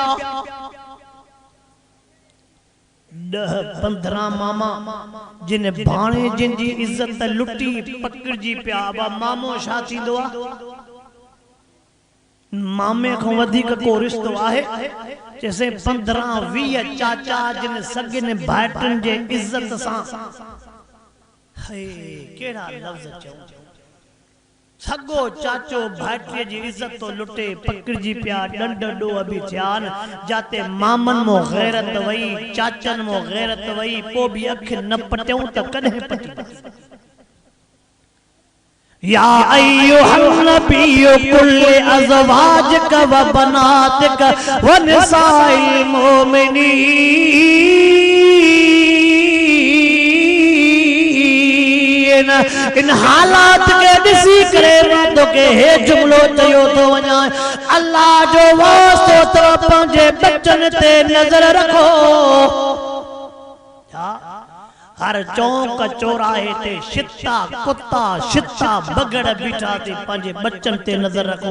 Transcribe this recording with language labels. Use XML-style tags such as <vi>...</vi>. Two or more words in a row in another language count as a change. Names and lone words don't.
<sd>10-15 मामा जिन भाणे जंहिंजी इज़त लुटी पकड़जी पिया। अब मामो छा थींदो आहे। मामे खां वधीक को रिश्तो आहे। जैसे 15-20 चाचा जिन सगन भाइटन जे इज्जत सां केड़ा लफ्ज चऊं। सगो चाचो भाइटीअ जी इज्जत तो लुटे पकड़जी पिया। डंड ॾोह बि थिया जाते मामन मो गैरत वई चाचन मो गैरत वई पो भी अख न पटियूं त कॾहिं पटी।</sd> <ar>يا أيها النبي قل أزواجك و بناتك و نساء المؤمنين.</ar> <sd>इन हालात के ॾिसी करे मां तोखे हे जुमलो चयो थो वञा। अल्लाह जो वास्तो तो पंहिंजे बच्चन ते नज़र रखो। हर चौक चौराहे ते शिता कुत्ता शिता बगड़ बीठा ते पंहिंजे बच्चन ते नज़र रखो।</sd>